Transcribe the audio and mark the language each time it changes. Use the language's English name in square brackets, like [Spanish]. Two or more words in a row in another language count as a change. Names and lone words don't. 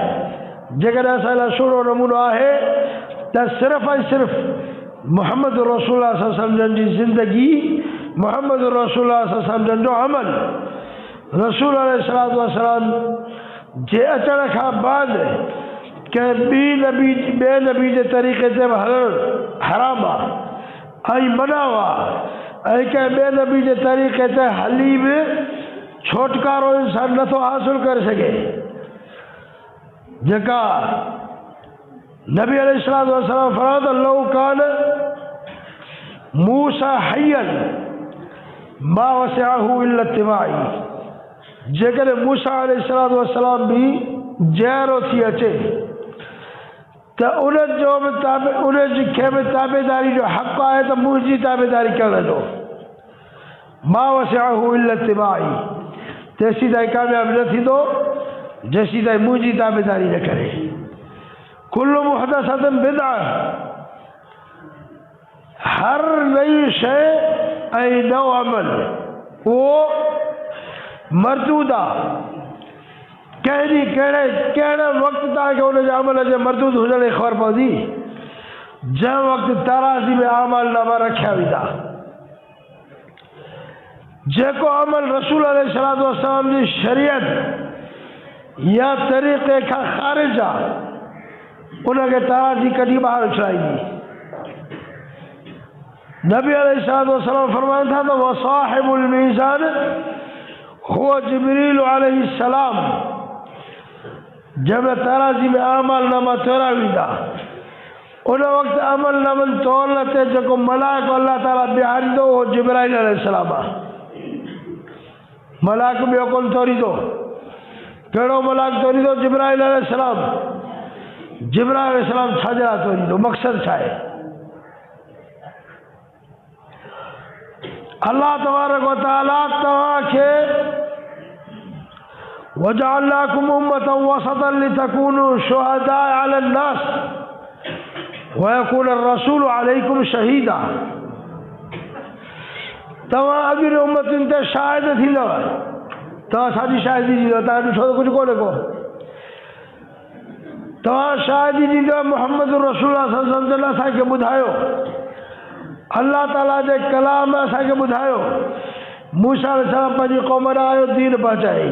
[Sindhi] जेकॾहिं असां लाइ सुहिणो नमूनो आहे त सिर्फ़ु ऐं सिर्फ़ु मोहम्मद रसूलुल्लाह [Arabic] صلى الله عليه وسلم [Sindhi] जी ज़िंदगी मोहम्मद रसूलुल्लाह [Arabic] صلى الله عليه وسلم [Sindhi] जो अमल रसूल [Arabic] عليه الصلاة والسلام [Sindhi] जे अचण खां बाद कंहिं ॿिए नबी जे तरीक़े ते हलणु हराम आहे ऐं मना आहे ऐं कंहिं ॿिए नबी जे तरीक़े ते हली बि छोटकारो इंसान नथो हासिल करे सघे। जेका नबी [Arabic] عليه الصلاة والسلام [Sindhi] फरमायो त [Arabic] لو كان موسى حيا ما وسعه إلا اتباعي. [Sindhi] जेकॾहिं मूसा [Arabic] عليه الصلاة والسلام [Sindhi] बि जहिड़ो थी अचे त उनजो बि उनखे बि ताबेदारी जो हक़ आहे त मुंहिंजी ताबेदारी करण जो [Arabic] ما وسعه إلا اتباعي [Sindhi] तेसीं ताईं कामयाबु न थींदो जेसीं ताईं मुंहिंजी ताबेदारी न करे। [Arabic] كل محدثة بدعة [Sindhi] हर नई शइ ऐं नओं अमल उहो मरदूद आहे। कहिड़े वक़्तु तव्हांखे उनजे अमल जे मरदूद हुजण जी ख़बर पवंदी जंहिं वक़्तु तराज़ी में आमालनामा रखिया वेंदा। जेको अमल रसूल [Arabic] عليه الصلاة والسلام [Sindhi] जी शरीयत या तरीक़े खां ख़ारिज आहे उनखे तराज़ी कॾहिं ॿाहिरि उछलाईंदी। नबी [Arabic] عليه الصلاة والسلام [Sindhi] फरमाइनि था त [Arabic] وصاحب الميزان هو جبريل عليه السلام. [Sindhi] जब तराज़ी में अमलनामा तोड़ा वेंदा उन वक़्तु अमलनामनि तोड़ण ते जेको मलाइको अल्लाह ताला बीहारींदो उहो जिब्राइल अलैहिस्सलाम आहे। मलाइको ॿियो कोन तोड़ींदो। कहिड़ो मलाइको तोड़ींदो? जिब्राइल अलैहिस्सलाम। जिब्राइल अलैहिस्सलाम छाजे लाइ तोड़ींदो? मक़सदु छा आहे? [Arabic] الله تبارك و تعالى [Sindhi] तव्हांखे [Arabic] وجعلناكم أمة وسطا لتكونوا شهداء على الناس ويكون الرسول عليكم شهيدا. [Sindhi] तव्हां अॻियुनि उम्मतुनि ते शाहिद थींदव। तव्हां छाजी शाहिदी ॾींदव? तव्हां ॾिठो त कुझु कोन्हे को। तव्हां शाहिदी ॾींदव मोहम्मद रसूलुल्लाह [Arabic] صلى الله عليه وسلم [Sindhi] असांखे ॿुधायो अल्लाह ताला जे कलाम असांखे ॿुधायो मूसा अलैहिस्सलाम पंहिंजी क़ौम ॾांहुं आयो दीन पहुचाई।